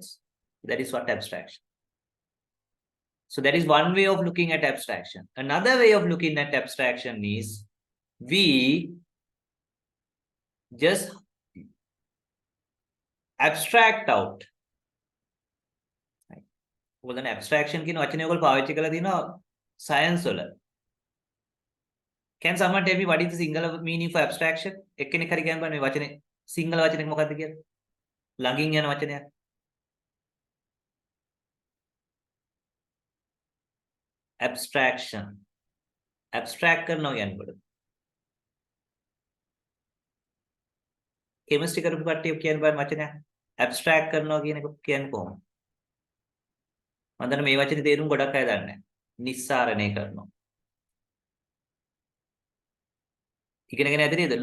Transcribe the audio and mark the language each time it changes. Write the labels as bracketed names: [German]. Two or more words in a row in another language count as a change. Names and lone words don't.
[English] That is what abstraction. So that is one way of looking at abstraction. Another way of looking at abstraction is we just abstract out. Well, then abstraction [Sinhala] කියන වචනේ ඔයගොල්ලෝ පාවිච්චි කරලා තියෙනවා science වල. [English] Can someone tell me what is the single meaning for abstraction? [Sinhala] එක්කෙනෙක් හරි කියන්න බෑ මේ වචනේ සිංහල වචනේ මොකක්ද කියලා? ළඟින් යන වචනයක්. Abstraction. Abstract කරනවා කියන්නේ මොකද? chemistry කරපු කට්ටිය කියන්න බෑ වචනයක්. Abstract කරනවා කියන එක කියන්නේ කොහොමද? මම දන්න මේ වචනේ තේරුම් ගොඩක් අය දන්නේ නැහැ. නිස්සාරණය කරනවා. ඉගෙනගෙන ඇති නේද?